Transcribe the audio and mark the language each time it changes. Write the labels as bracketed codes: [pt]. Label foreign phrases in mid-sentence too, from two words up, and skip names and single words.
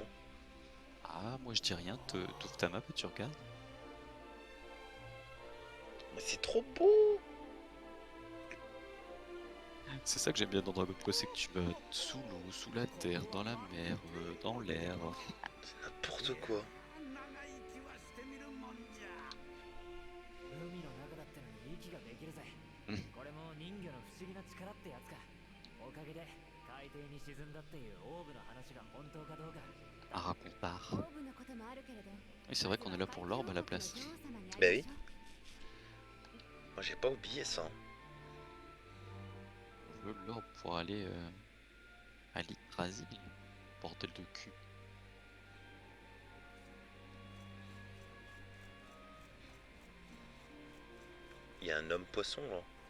[fr] Ah, moi je dis rien, t'ouvres ta map et tu regardes. Mais c'est trop beau! C'est ça que j'aime bien dans Dragon Quest, c'est que tu vas sous l'eau, sous la terre, dans la mer, dans l'air. C'est n'importe quoi. [ja] 海の中だってのに息ができるぜ。うんこれも人魚の不思議な力ってやつか。おかげで海底に沈んだっていうオーブの話が本当かどうか。 [fr] Un racontard. [ja] オーブのこともあるけれど、 [fr] Oui, c'est vrai qu'on est là pour l'orbe à la place. [ja] 女王様に会いましょう。 [fr] Bah oui. Moi, j'ai pas oublié ça. Je veux l'orbe pour aller à l'Yggdrasil. Bordel de cul. Il y a un homme poisson là.